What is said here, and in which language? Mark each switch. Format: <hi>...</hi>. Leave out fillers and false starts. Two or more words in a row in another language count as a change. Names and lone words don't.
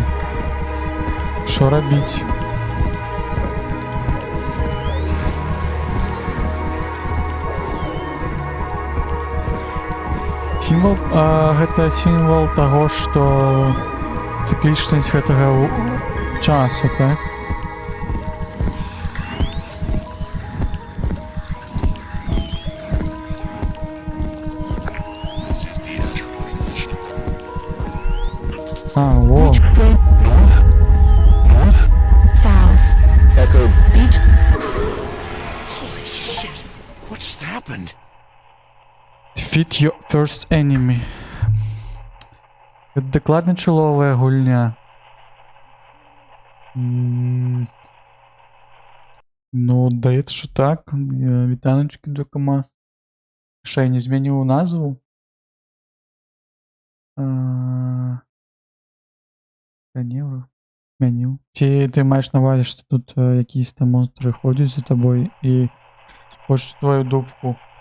<uk>Що робити?</uk> <be>Сімвол, гэта сімвол таго, што цыклічнасць гэтага часу, так? Во.</be> <en>North? North? South. Echo. Beach. Holy shit! What just happened? Defeat your first enemy.</en> <be>Гэта дакладна чоловая гульня. Ну, даецца,</be> <uk>що так. Вітаночки до кома. Що, я не змінив назву? Змінив. Ці ти маєш на увазі, що тут якісь там монстри ходять за тобою і хочуть твою дупку.</uk>